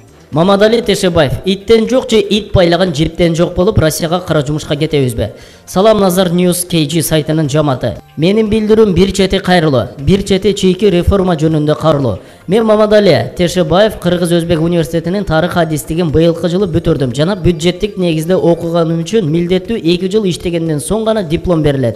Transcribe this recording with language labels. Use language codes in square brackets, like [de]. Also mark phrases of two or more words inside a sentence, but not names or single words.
[ky] Мамадали Тешебаев, иттен жоқ же ит пайлаган жептен жоқ болып, Россияға кара жумушка кетебизби? Салам Назар News KG сайтынын жаматы. Менин билдирүүм бир чети кайрылуу, бир чети чийки реформа жөнүндө карылуу. Мен Мамадали Тешебаев Кыргыз-Өзбек университетинин тарых адистигин быйылкы жылы бүтүрдүм жана бюджеттик негизде окуганым үчүн милдеттүү 2 жыл иштегенден соң гана диплом берилет.